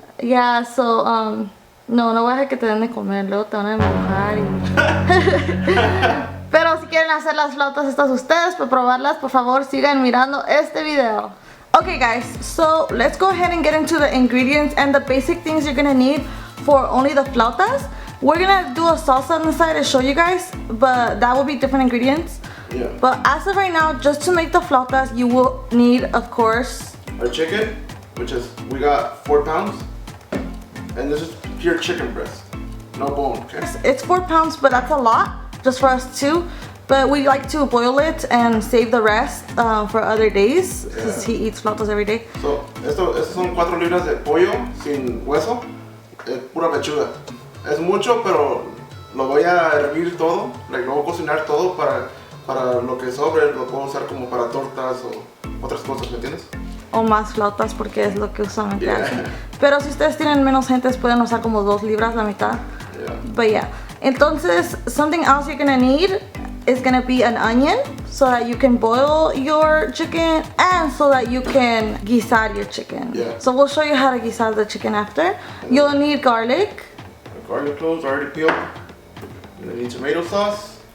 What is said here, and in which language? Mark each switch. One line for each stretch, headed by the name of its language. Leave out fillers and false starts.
Spanish: Yeah, so, no voy a dejar que te den de comer, luego te van a empujar y... Pero si quieren hacer las flautas estas ustedes, para probarlas, por favor sigan mirando este video.
English: Okay guys, so let's go ahead and get into the ingredients and the basic things you're gonna need for only the flautas. We're gonna do a salsa on the side to show you guys, but that will be different ingredients. Yeah. But as of right now, just to make the flautas, you will need, of course, our chicken, which is, we got 4 pounds. And this is pure chicken breast, no bone, okay? It's 4 pounds, but that's a lot, just for us too. But we like to boil it and save the rest for other days, because he eats flautas every day.
Spanish: So, estos son 4 libras de pollo sin hueso, pura pechuga. Es mucho, pero lo voy a hervir todo, lo voy a cocinar todo para lo que sobre, lo puedo usar como para tortas o otras cosas, ¿me entiendes? O más flautas porque es lo que usualmente hacen. Pero si ustedes tienen menos gentes pueden usar como 2 libras, la mitad.
English: But yeah.
Spanish: Entonces,
English: something else you're gonna need is gonna be an onion so that you can boil your chicken and so that you can guisar your chicken. Yeah. So we'll show you how to guisar the chicken after. You'll need garlic. Garlic cloves already peeled. You're gonna need tomato sauce.